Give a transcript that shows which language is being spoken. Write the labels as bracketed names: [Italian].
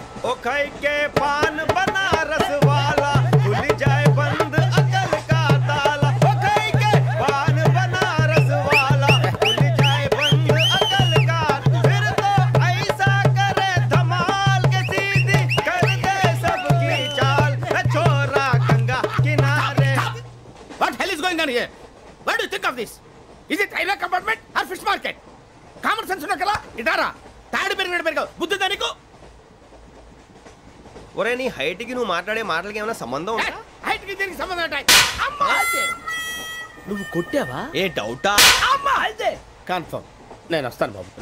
[Hindi] ओ खाई के पान बनारस वाला खुल जाए बंद अकल का ताला. ओ खाई के पान बनारस वाला खुल जाए बंद अकल का. फिर तो ऐसा करे धमाल के सीधी कर दे सबकी चाल. छोरा गंगा किनारे. [English] What hell is going on here? What do you think of this? Is it railway compartment or fish market? [Telugu] Common sense ఉన్న కదా ఇటారా తాడి పెరిగినట్టు పెరిగావు బుద్ధి దానికి. ఒరే నీ హైట్ కి నువ్వు మాట్లాడే మాటలకి ఏమైనా సంబంధం ఉందా? హైట్ కి దీనికి సంబంధం ఉంటాయి. అమ్మా నువ్వు కొట్టావా? ఏ డౌటా? అమ్మా అయితే కన్ఫర్మ్ నేను వస్తాను బాబు.